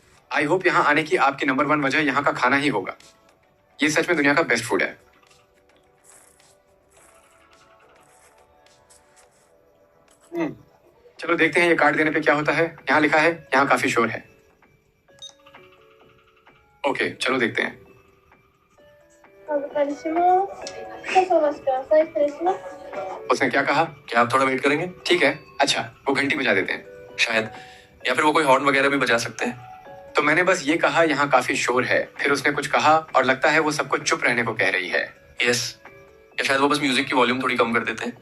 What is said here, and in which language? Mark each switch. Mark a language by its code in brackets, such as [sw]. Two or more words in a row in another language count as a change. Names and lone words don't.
[en] I hope [hi] यहाँ आने की आपकी नंबर 1 वजह यहाँ का खाना ही होगा। ये सच में दुनिया का [en] best food [hi] है। चलो देखते हैं ये कार्ड देने पे क्या होता है। यहाँ लिखा है यहाँ काफी शोर है। ओके, चलो देखते हैं। [ja] お預かりします。少々お待ちください。失礼します。 [hi] उसने क्या कहा? क्या आप थोड़ा वेट करेंगे? ठीक है, अच्छा वो घंटी बजा देते हैं। शायद, या फिर वो कोई हॉर्न वगैरह भी बजा सकते हैं। तो मैंने बस ये कहा यहाँ काफी शोर है, फिर उसने कुछ कहा और लगता है वो सबको चुप रहने को कह रही है। यस, या शायद वो बस म्यूजिक की वॉल्यूम थोड़ी कम कर देते हैं।